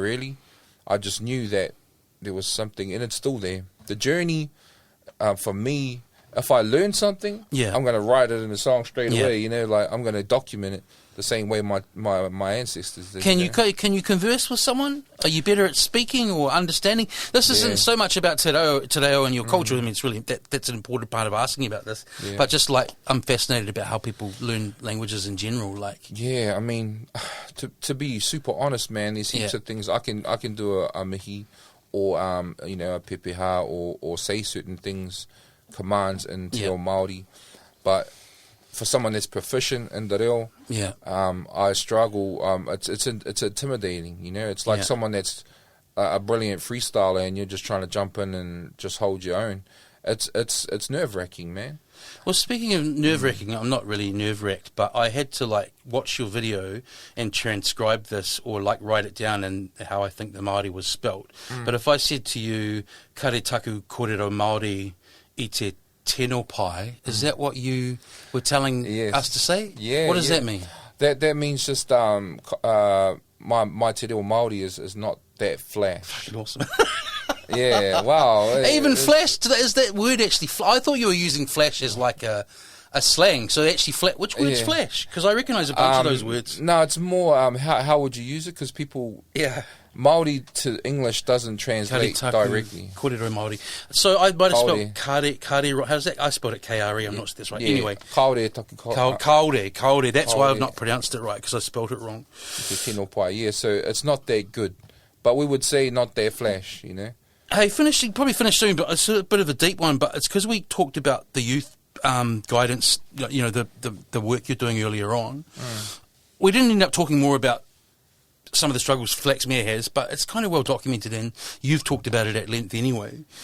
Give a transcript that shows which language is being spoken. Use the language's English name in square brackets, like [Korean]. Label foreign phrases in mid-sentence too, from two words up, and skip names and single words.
[English] Really, I just knew that there was something, and it's still there. The journey for me. If I learn something, I'm going to write it in a song straight away. Like I'm going to document it the same way my ancestors did. Can you converse with someone? Are you better at speaking or understanding? This isn't so much about [Māori] te reo [English] and your culture. I mean, it's really that's an important part of asking about this. Yeah. But just like I'm fascinated about how people learn languages in general. Like, I mean, to be super honest, man, there's heaps of things I can do a mihi or a pepeha or say certain things. Commands in [Māori] te reo Māori, [English] but for someone that's proficient in [Māori] te reo, [English] I struggle. It's intimidating. It's like someone that's a brilliant freestyler, and you're just trying to jump in and just hold your own. It's nerve wracking, man. Well, speaking of nerve wracking, I'm not really nerve wracked, but I had to like watch your video and transcribe this or like write it down and how I think the Māori was spelt. But if I said to you, [Māori] "Kare taku kōrero Māori I te tino pai," [English] is that what you were telling us to say? Yeah. What does that mean? That means just my [Māori] te reo Māori [English] is not that flash. Awesome. Yeah, wow. Even flash, is that word actually... I thought you were using flash as like a slang, so actually... Which word's flash? Because I recognise a bunch of those words. No, it's more how would you use it? Because people... Yeah. Māori to English doesn't translate directly. [Māori] Kōrero Māori. [English] So I might have spelled kare. How's that? I spelled it K-R-E. I'm not sure that's right. Anyway. [Māori] Kaore taku kaore. [English] That's why I've not pronounced it right, because I spelled it wrong. [Māori] Tino pai, [English] so it's not that good. But we would say not that flash, Hey, probably finish soon, but it's a bit of a deep one. But it's because we talked about the youth guidance, the work you're doing earlier on. We didn't end up talking more about some of the struggles Flaxmere has, but it's kind of well documented, and you've talked about it at length anyway.